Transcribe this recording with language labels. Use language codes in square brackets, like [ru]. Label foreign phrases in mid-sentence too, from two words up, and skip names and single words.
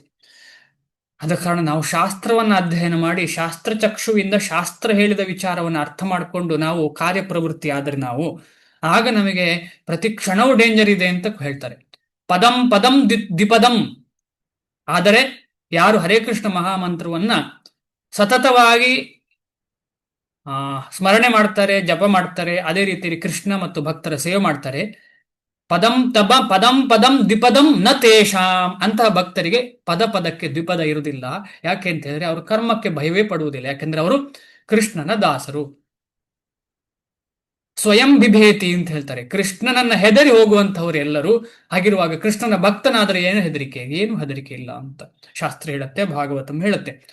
[kn] ಆದ ಕಾರಣ ನಾವು ಶಾಸ್ತ್ರವನ್ನ ಅಧ್ಯಯನ ಮಾಡಿ, ಶಾಸ್ತ್ರಚಕ್ಷುವಿಂದ ಶಾಸ್ತ್ರ ಹೇಳಿದ ವಿಚಾರವನ್ನು ಅರ್ಥ ಮಾಡಿಕೊಂಡು ನಾವು ಕಾರ್ಯಪ್ರವೃತ್ತಿ ಆದ್ರೆ ಆಗ ನಮಗೆ ಪ್ರತಿ ಕ್ಷಣವೂ ಡೇಂಜರ್ ಇದೆ ಅಂತ ಹೇಳ್ತಾರೆ. [sa] ಪದಂ ದ್ವಿಪದಂ. [kn] ಆದರೆ ಯಾರು ಹರೇ ಕೃಷ್ಣ ಮಹಾಮಂತ್ರವನ್ನ ಸತತವಾಗಿ ಸ್ಮರಣೆ ಮಾಡ್ತಾರೆ, ಜಪ ಮಾಡ್ತಾರೆ, ಅದೇ ರೀತಿ ಕೃಷ್ಣ ಮತ್ತು ಭಕ್ತರ ಸೇವೆ ಮಾಡ್ತಾರೆ, [sa] ಪದಂ ತಬ ಪದಂ ಪದಂ ದ್ವಿಪದಂ ನ ತೇಷಾಂ [kn] ಅಂತಹ ಭಕ್ತರಿಗೆ ಪದ ಪದಕ್ಕೆ ದ್ವಿಪದ ಇರುವುದಿಲ್ಲ. ಯಾಕೆ ಅಂತ ಹೇಳಿದ್ರೆ ಅವರು ಕರ್ಮಕ್ಕೆ ಭಯವೇ ಪಡುವುದಿಲ್ಲ, ಯಾಕೆಂದ್ರೆ ಅವರು ಕೃಷ್ಣನ ದಾಸರು. [sa] ಸ್ವಯಂ ಬಿಭೇತಿ [kn] ಅಂತ ಹೇಳ್ತಾರೆ, ಕೃಷ್ಣನನ್ನ ಹೆದರಿ ಹೋಗುವಂತಹವರು ಎಲ್ಲರೂ. ಹಾಗಿರುವಾಗ ಕೃಷ್ಣನ ಭಕ್ತನಾದರೆ ಏನು ಹೆದರಿಕೆ, ಏನು ಹೆದರಿಕೆ ಇಲ್ಲ ಅಂತ ಶಾಸ್ತ್ರ ಹೇಳುತ್ತೆ, ಭಾಗವತಂ ಹೇಳುತ್ತೆ.